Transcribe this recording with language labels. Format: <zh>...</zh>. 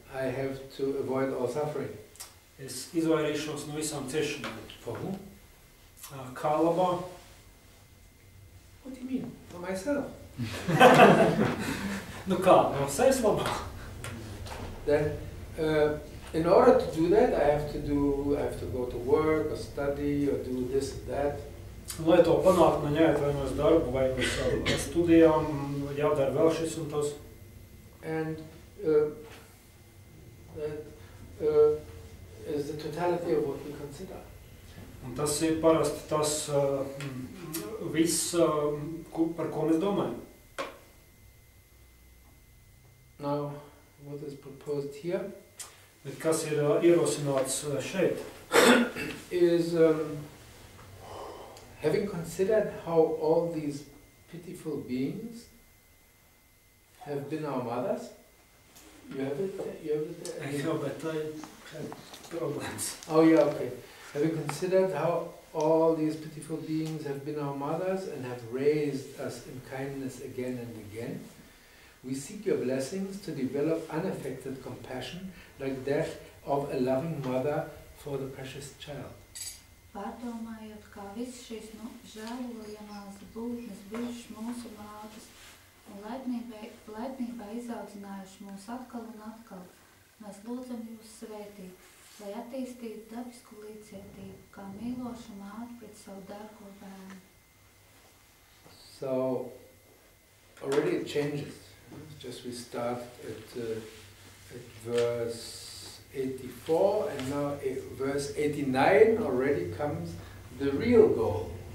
<en>I have to avoid all suffering.</en> <lv>Es izvairīšos no visām ciešanām.</lv> <en>For whom?</en> <lv>Kā labā?</lv> <en>What do you mean? For myself.</en> <lv>Nu kā? No sevis labā?</lv> <en>Then, in order to do that, I have to go to work or study or do this and that.</en> <lv>Lai to panākt, man jāiet vai no darbu, vai no studijām, jādara vēl šis un tas.</lv> <en>And that is the totality of what we consider.</en> <lv>Un tas ir parasti tas viss, par ko mēs domājam.</lv> <en>Now, what is proposed here</en> <lv>Bet kas ir ierosināts šeit?</lv> <en>is having considered how all these pitiful beings have been our mothers. You have it there?</en> <lv>Jā, bet tā ir problēmas.</lv> <en>Oh yeah, okay. Having considered how all these pitiful beings have been our mothers and have raised us in kindness again and again, we seek your blessings to develop unaffected compassion like that of a loving mother for the precious child.</en> <lv>Pārdomājot, kā viss šīs žēlojamās būtnes bijušas mūsu mātes un laipnībā izaudzinājuši mūs atkal un atkal, mēs lūdzam jūs svētīt, lai attīstītu dabisku līdzcietību, kā mīloša māte pret savu dārgo bērnu.</lv> <en>So, already it changes. Just we start at verse 84 and now verse 89 already comes the real goal.</en>